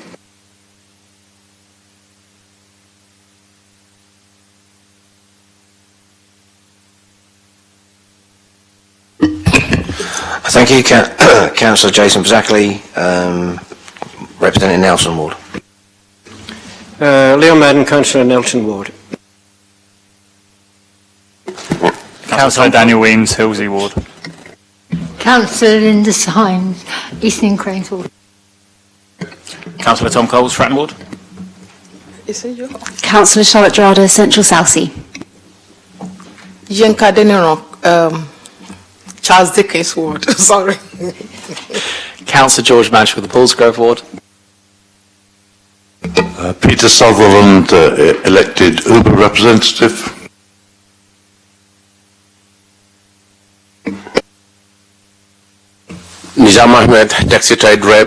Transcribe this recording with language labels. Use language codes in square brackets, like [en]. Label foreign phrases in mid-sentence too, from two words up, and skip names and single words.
[en] Thank you, Councillor Jason Zackley, representing Nelson Ward. Leon Madden, Councillor Nelson Ward. Councillor Daniel Weems, Hilsey Ward. Councillor Linda Symes, Eastern Cranes Ward. Councillor Tom Coles, Fratton Ward. Councillor Charlotte Drada, Central Southsea. Yenka Denero, Charles Dickens Ward. Sorry. Councillor George Manch with the Paulsgrove Ward. Peter Sutherland, elected Uber representative. Nizam Ahmed, Taxi Trade Rep.